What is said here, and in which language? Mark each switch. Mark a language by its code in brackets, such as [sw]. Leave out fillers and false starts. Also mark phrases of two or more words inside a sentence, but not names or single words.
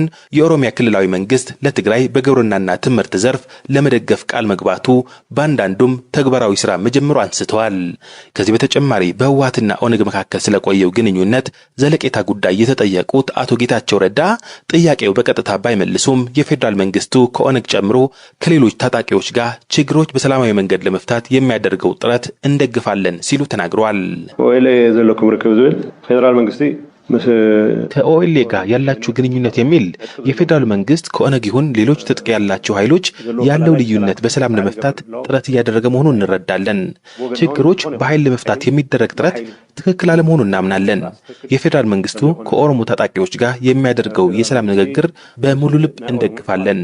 [am] የኦሮሚያ ክልላዊ መንግስት ለትግራይ በግብርናና ትምህርት ዘርፍ ለመደገፍ ቃል መግባቱ ባንዳንዱም ተግባራዊ ስራ መጀመሩ አንስተዋል። ከዚህ በተጨማሪ በህወሓትና ኦነግ መካከል ስለቆየው ግንኙነት ዘለቄታ ጉዳይ የተጠየቁት አቶ ጌታቸው ረዳ ጥያቄው በቀጥታ ባይመልሱም የፌዴራል መንግስቱ ከኦነግ ጨምሮ ከሌሎች ታጣቂዎች ጋር ችግሮች በሰላማዊ መንገድ ለመፍታት የሚያደርገው ጥረት እንደግፋለን ሲሉ ተናግረዋል። [ti] ወይሌ ዘለኩም ርክብ ዝብል ፌዴራል መንግስቲ [am] ከኦኤልኤ ጋር ያላችሁ ግንኙነት የሚል የፌዴራል መንግስት ከኦነግ ይሁን ሌሎች ትጥቅ ያላቸው ኃይሎች ያለው ልዩነት በሰላም ለመፍታት ጥረት እያደረገ መሆኑን እንረዳለን። ችግሮች በኃይል ለመፍታት የሚደረግ ጥረት ትክክል አለመሆኑን እናምናለን። የፌዴራል መንግስቱ ከኦሮሞ ታጣቂዎች ጋር የሚያደርገው የሰላም ንግግር በሙሉ ልብ እንደግፋለን።